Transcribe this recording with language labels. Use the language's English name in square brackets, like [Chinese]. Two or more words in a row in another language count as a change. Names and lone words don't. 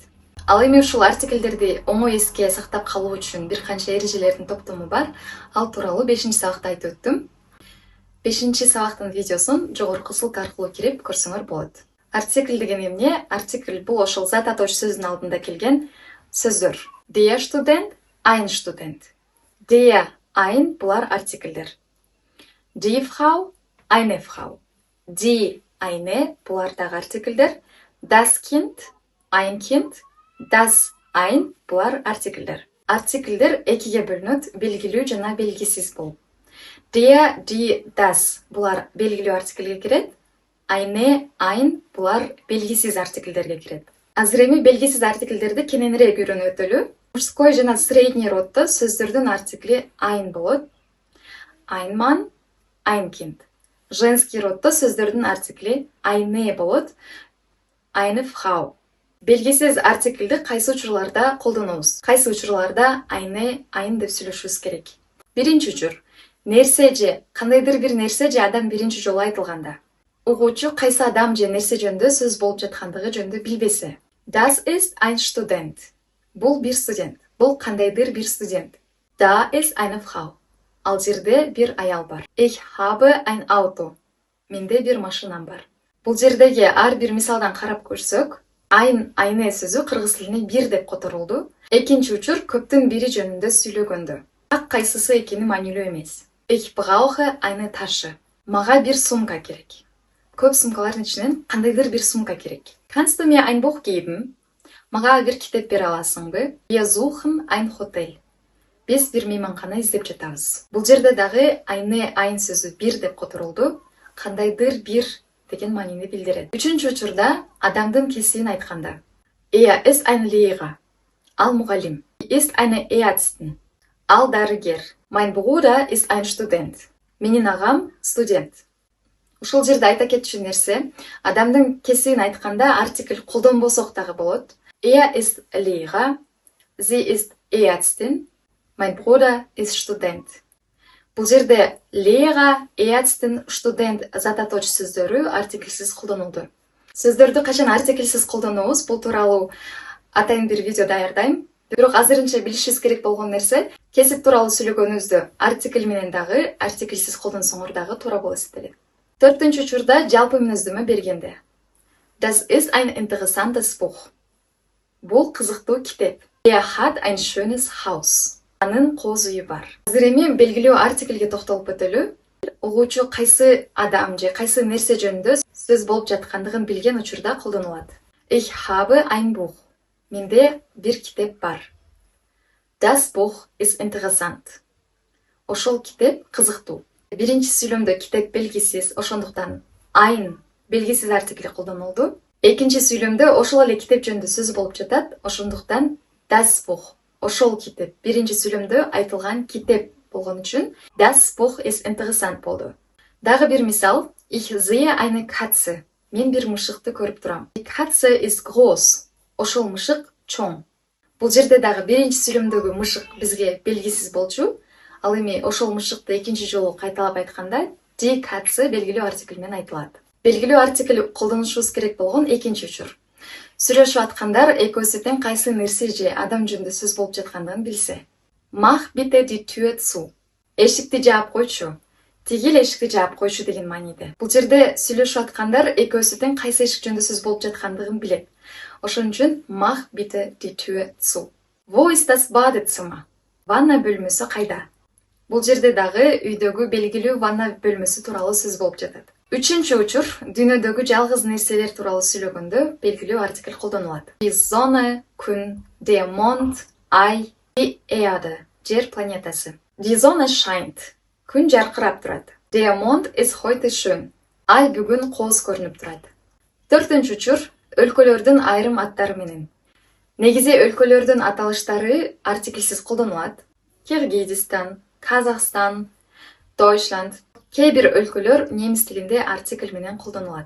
[Kyrgyz] Ал эми ушул артиклдерди оңой эске сактап калуу үчүн бир канча эрежелердин топтому бар. Ал тууралуу 5-сабакта айтып өттүм. 5-сабактын видеосун жогорку ссылка аркылуу кирип көрсөңөр болот. Артикль деген эмне? Артикль бул ошол зат атоочу сөздүн алдында келген сөздөр. [German] Der Student, ein Student. Der, ein [Kyrgyz] булар артиклдер. [German] Die Frau, eine Frau. Die, eine [Kyrgyz] булар дагы артиклдер. [German] Das Kind, ein Kind. Das, ein [Kyrgyz] булар артиклдер. Артиклдер экиге бөлүнөт, белгилүү жана белгисиз болуп. [German] Der, die, das [Kyrgyz] булар белгилүү артиклге кирет. [German] Eine, ein [Kyrgyz] булар белгисиз артиклдерге кирет. Азыр эми белгисиз артиклдерди кененирээк үйрөнүп өтөлү. Мужской жана средний роддо сөздөрдүн артикли ein болот. [German] Ein Mann, ein Kind. [Kyrgyz] Женский роддо сөздөрдүн артикли eine болот. [German] Eine Frau. [Kyrgyz] Белгисиз артиклди кайсы учурларда колдонобуз? Кайсы учурларда [German] eine, ein [Kyrgyz] деп сүйлөшүбүз керек? Биринчи учур: нерсе же кандайдыр бир нерсе же адам биринчи жолу айтылганда. Угуучу кайсы адам же нерсе жөнүндө сөз болуп жаткандыгы жөнүндө билбесе. [German] Das ist ein Student. [Kyrgyz] Бул бир студент. Бул кандайдыр бир студент. [German] Da ist eine Frau. [Kyrgyz] Ал жерде бир аял бар. [German] Ich habe ein Auto. [Kyrgyz] Менде бир машинам бар. Бул жердеги ар бир мисалдан карап көрсөк, [German] ein, eine [Kyrgyz] сөзү кыргыз тилине бир деп которулду. Экинчи учур көптүн бири жөнүндө сүйлөгөндө. Так кайсысы экени маанилүү эмес. [German] Ich brauche eine Tasche. [Kyrgyz] Мага бир сумка керек. Көп сумкалардын ичинен кандайдыр бир сумка керек. [German] Kannst du mir ein Buch geben? [Kyrgyz] Мага бир китеп бере аласыңбы? [German] Wir suchen ein Hotel. [Kyrgyz] Биз бир мейманкана издеп жатабыз. Бул жерде дагы [German] eine, ein [Kyrgyz] сөзү бир деп которулду. Кандайдыр бир деген маанини билдирет. Үчүнчү учурда адамдын кесибин айтканда. [German] Er ist ein Lehrer. [Kyrgyz] Ал мугалим. [German] Ist eine Ärztin. [Kyrgyz] Ал дарыгер. [German] Mein Bruder ist ein Student. [Kyrgyz] Менин агам студент. Ушул жерде айта кетчү нерсе, адамдын кесибин айтканда артикль колдонбосок дагы болот. [German] Er ist Lehrer, sie ist Ärztin, mein Bruder ist Student. [Kyrgyz] Бул жерде [German] Lehrer, Ärztin, Student [Kyrgyz] зат атоочу сөздөрү артиклсиз колдонулду. Сөздөрдү качан артиклсиз колдонобуз, бул тууралуу атайын бир видео даярдайм. Бирок азырынча билишибиз керек болгон нерсе, кесип тууралуу сүйлөгөнүбүздө артикль менен дагы артиклсиз колдонсоңор дагы туура болот эсептелет. Төртүнчү учурда жалпы мүнөздөмө бергенде. [German] Das ist ein interessantes Buch. [Kyrgyz] Бул кызыктуу китеп. [German] Er hat ein schönes Haus. [Kyrgyz] Анын кооз үйү бар. Азыр эми белгилүү артиклге токтолуп өтөлү. Угуучу кайсы адам же кайсы нерсе жөнүндө сөз болуп жаткандыгын билген учурда колдонулат. [German] Ich habe ein Buch. [Kyrgyz] Менде бир китеп бар. [German] Das Buch ist interessant. [Kyrgyz] Ошол китеп кызыктуу. Биринчи сүйлөмдө китеп белгисиз, ошондуктан ein белгисиз артикль колдонулду. Экинчи сүйлөмдө ошол эле китеп жөнүндө сөз болуп жатат, ошондуктан [German] das Buch, [Kyrgyz] ошол китеп. Биринчи сүйлөмдө айтылган китеп болгон үчүн [German] das Buch ist interessant [Kyrgyz] болду. Дагы бир мисал: [German] Ich sehe eine Katze. [Kyrgyz] Мен бир мышыкты көрүп турам. [German] Die Katze ist groß. [Kyrgyz] Ошол мышык чоң. Бул жерде дагы биринчи сүйлөмдөгү мышык бизге белгисиз болчу. Ал эми ошол мышыкты экинчи жолу кайталап айтканда [German] die Katze [Kyrgyz] белгилүү артикль менен айтылат. Белгилүү артикль колдонушубуз керек болгон экинчи учур. Сүйлөшүп аткандар экөөсү тең кайсы нерсе же адам жөнүндө сөз болуп жаткандыгын билсе. [German] Mach bitte die Tür zu. [Kyrgyz] Эшикти жаап койчу. Тигил эшикти жаап койшу деген мааниде. Бул жерде сүйлөшүп аткандар экөөсү тең кайсы эшик жөнүндө сөз болуп жаткандыгын билет. Ошон үчүн [German] mach bitte die Tür zu. Wo ist das Badezimmer? [Kyrgyz] Ванна бөлмөсү кайда? Бул жерде дагы үйдөгү белгилүү ванна бөлмөсү тууралуу сөз болуп жатат. Үчүнчү учур, дүйнөдөгү жалгыз нерселер тууралуу сүйлөгөндө белгилүү артикль колдонулат. [German] Die Sonne, күн, der Mond, ай, die Erde, [Kyrgyz] жер планетасы. [German] Die Sonne scheint. [Kyrgyz] Күн жаркырап турат. Der Mond ist heute schön. Ай бүгүн кооз көрүнүп турат. Төртүнчү учур, өлкөлөрдүн айрым аттары менен. Негизи өлкөлөрдүн аталыштары артиклсиз колдонулат. Киргизстан, Казахстан, Deutschland. Кээ бир өлкөлөр немис тилинде артикль менен колдонулат.